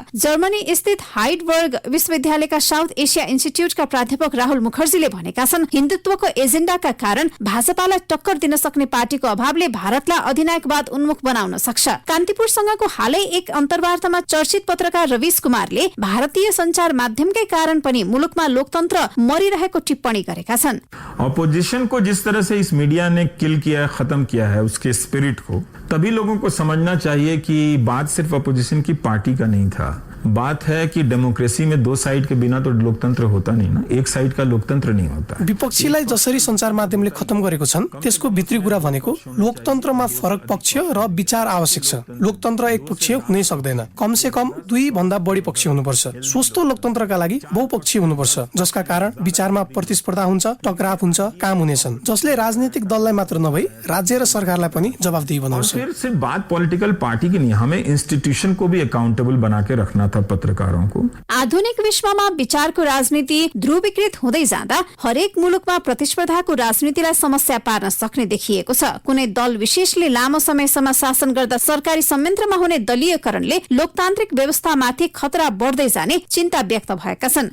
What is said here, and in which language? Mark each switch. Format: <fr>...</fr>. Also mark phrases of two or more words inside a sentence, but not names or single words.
<ne>जर्मनी स्थित हाइडबर्ग विश्वविद्यालयका साउथ एसिया इन्स्टिच्युटका प्राध्यापक राहुल मुखर्जीले भनेका छन्, हिन्दुत्वको एजेन्डाका कारण भाजपालाई टक्कर दिन सक्ने पार्टीको अभावले भारतलाई अधिनायकवाद उन्मुख बनाउन सक्छ। कान्तिपुरसँगको हालै एक अन्तर्वार्तामा चर्चित पत्रकार रविश कुमारले भारतीय संचार माध्यमकै कारण पनि मुलुकमा लोकतन्त्र मरिरहेको टिप्पणी गरेका छन्।</ne> <hi>ऑपोजिशन को जिस तरह से इस मीडिया ने किल किया है, खत्म किया है उसके स्पिरिट को, तभी लोगों को समझना चाहिए कि बात सिर्फ अपोजिशन की पार्टी का नहीं था। बात है कि डेमोक्रेसी में 2 साइड के बिना तो लोकतन्त्र होता नहीं ना, एक साइड का लोकतन्त्र नहीं होता।</hi> <ne>विपक्षीलाई जसरी संचार माध्यमले खत्म गरेको छन् त्यसको भित्री कुरा भनेको लोकतन्त्रमा फरक पक्ष र विचार आवश्यक छ। लोकतन्त्र एक पक्षीय हुनै सक्दैन,</ne> <hi>कम से कम</hi> <ne>2 भन्दा बढी पक्ष हुनुपर्छ। स्वस्थ लोकतन्त्रका लागि बहुपक्षीय हुनुपर्छ, जसका कारण विचारमा प्रतिस्पर्धा हुन्छ, टकराव हुन्छ, काम हुनेछन्, जसले राजनीतिक दललाई मात्र नभई राज्य र सरकारलाई पनि जवाफदेही बनाउँछ।</ne> <hi>फिर सिर्फ बात</hi> <en>political party</en> <hi>की नहीं, हमें इंस्टीट्यूशन को भी अकाउंटेबल बना के रखना था पत्रकारों को।</hi> <ne>आधुनिक विश्वमा विचारको राजनीति ध्रुवीकृत हुँदै जाँदा हरेक मुलुकमा प्रतिस्पर्धाको राजनीतिलाई समस्या पार्न सक्ने देखिएको छ। कुनै दल विशेषले लामो समयसम्म शासन गर्दा सरकारी संयन्त्रमा हुने दलीयकरणले लोकतान्त्रिक व्यवस्थामाथि खतरा बढ्दै जाने चिन्ता व्यक्त भएका छन्।</ne>